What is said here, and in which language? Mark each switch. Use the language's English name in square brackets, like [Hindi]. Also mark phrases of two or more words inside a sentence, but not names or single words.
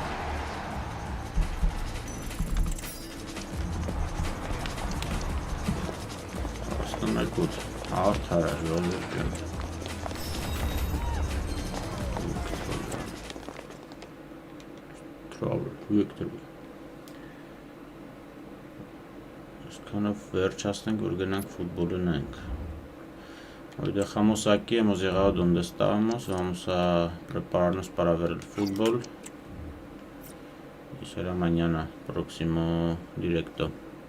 [English] Good. Victory. [Armenian] Այսքանով վերջացնենք, որ գնանք ֆուտբոլ ունենք. [Spanish] Hoy dejamos aquí, hemos llegado donde estábamos, vamos a prepararnos para ver el fútbol y será mañana próximo directo.